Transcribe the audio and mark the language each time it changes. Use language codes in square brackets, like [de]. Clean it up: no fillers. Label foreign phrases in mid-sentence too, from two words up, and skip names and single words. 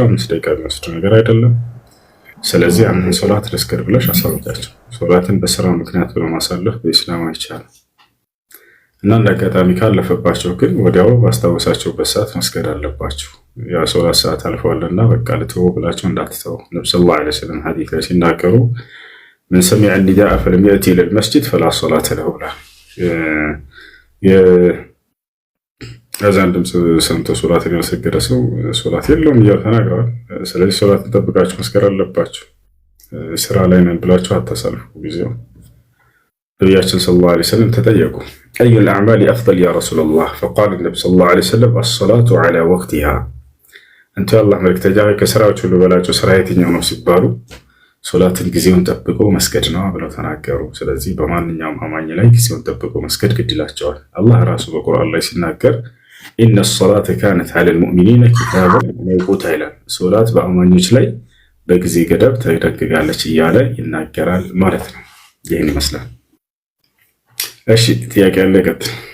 [am] 5 ደቂቃ የሚወስድ ነገር አይደለም። ስለዚህ አንድን ሶላት ልስገድ ብለሽ አሳውቂያቸው። ሶላትን በስራ ምክንያት ብሎ ማሳለፍ በኢስላም አይቻልም እና እንደ አጋጣሚ ካለፈባቸው ግን ወዲያው ባስታወሳቸውበት ሰዓት መስገድ አለባቸው። ያ ሶላት ሰዓት አልፈዋልና በቃ ልተወው ብላቸው እንዳትተው። ነብዩ [ar] صلى الله عليه وسلم [am] ሐዲስ ላይ ሲናገሩ [ar] من سمع النداء فلم يأتي إلى المسجد فلا صلاة له [am] ብላ የአዛን ድምፅ ሰምቶ ሶላትን ያልሰገደ ሰው ሶላት የለውም እያሉ ተናግረዋል። ስለዚህ ሶላትን ጠብቃችሁ መስገድ አለባችሁ። ስራ ላይ ነን ብላችሁ አታሳልፉ ጊዜው። ነቢያችን [ar] صلى الله عليه ወሰለም ተጠየቁ أي الأعمال أفضل يا رسول الله فقال النبي صلى الله عليه وسلم الصلاة على وقتها أنت يا الله [am] መልእክተኛ ከስራዎች ሁሉ በላጩ ስራ የትኛው ነው ሲባሉ ሶላትን ጊዜውን ጠብቆ መስገድ ነው ብለው ተናገሩ። ስለዚህ በማንኛውም አማኝ ላይ ጊዜውን ጠብቆ መስገድ ግድ ይላቸዋል። አላህ ራሱ በቁርአን ላይ ሲናገር [ar] إن الصلاة كانت على المؤمنين كتابا موقوتا [am] ይላል። ሶላት በአማኞች ላይ በጊዜ ገደብ ተደንግጋለች እያለ ይናገራል ማለት ነው። ይህን ይመስላል። እሺ ጥያቄ ያለ ቀጥል።